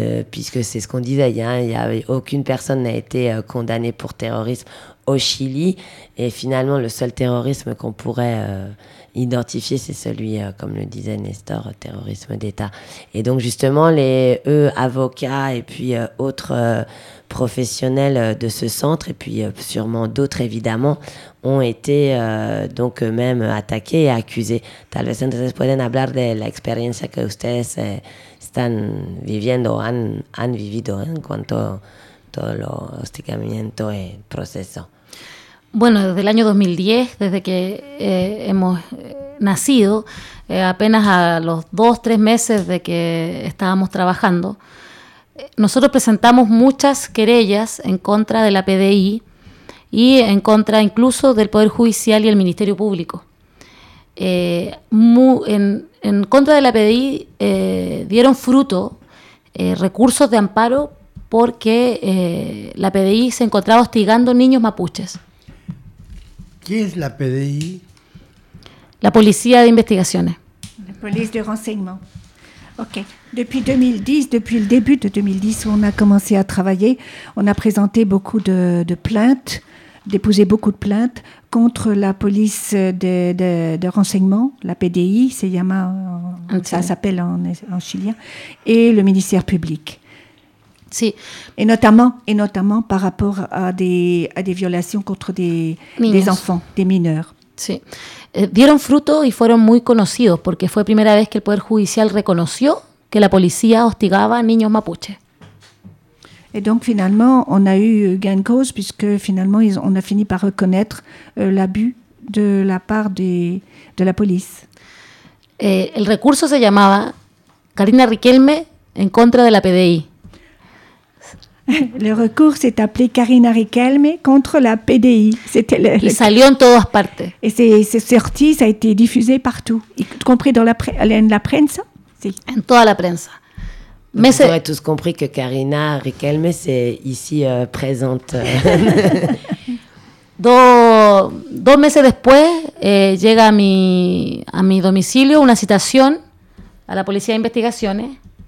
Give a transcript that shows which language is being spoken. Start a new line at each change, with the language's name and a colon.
French: puisque c'est ce qu'on disait, aucune personne n'a été condamnée pour terrorisme au Chili, et finalement le seul terrorisme qu'on pourrait identifier, c'est celui, comme le disait Nestor, terrorisme d'État. Et donc justement, avocats et puis autres professionnels de ce centre, et puis sûrement d'autres évidemment, ont été donc eux-mêmes attaqués et accusés.
Spanish: Tal vez entonces pueden hablar de la experiencia que ustedes están viviendo, han vivido en cuanto todo el hostigamiento y proceso. Bueno, desde el año 2010, desde que hemos nacido, apenas a los 2-3 meses de que estábamos trabajando, nosotros presentamos muchas querellas en contra de la PDI y en contra incluso del Poder Judicial y el Ministerio Público. En contra de la PDI dieron fruto recursos de amparo porque la PDI se encontraba hostigando niños mapuches. ¿Qué es la PDI? La Policía de Investigaciones.
French: La Police de Renseignement. Ok. Depuis 2010, depuis le début de 2010, on a commencé à travailler. On a présenté beaucoup de plaintes, déposé beaucoup de plaintes contre la Police de Renseignement, la PDI, c'est Yama, ça s'appelle en chilien, et le ministère public.
Spanish: Sí.
French: Et notamment par rapport à des violations contre des enfants, des mineurs.
Spanish: Sí. Dieron fruto y fueron muy conocidos porque fue la primera vez que el Poder Judicial reconoció que la policía hostigaba a niños mapuches.
French: Et donc finalement, on a eu gain de cause puisque finalement, on a fini par reconnaître l'abus de la part de la police.
Spanish: El recurso se llamaba Karina Riquelme en contra de la PDI.
French: Le recours s'est appelé Karina Riquelme contre la PDI. C'était le...
Spanish: Il salió en todas partes.
French: Et c'est sorti, ça a été diffusé partout, y compris dans la prensa.
Spanish: Sí. En toda la prensa.
French: Mais vous aurez tous compris que Karina Riquelme c'est ici présente.
Spanish: Dos meses después llega a mi domicilio una citación a la policía de investigaciones.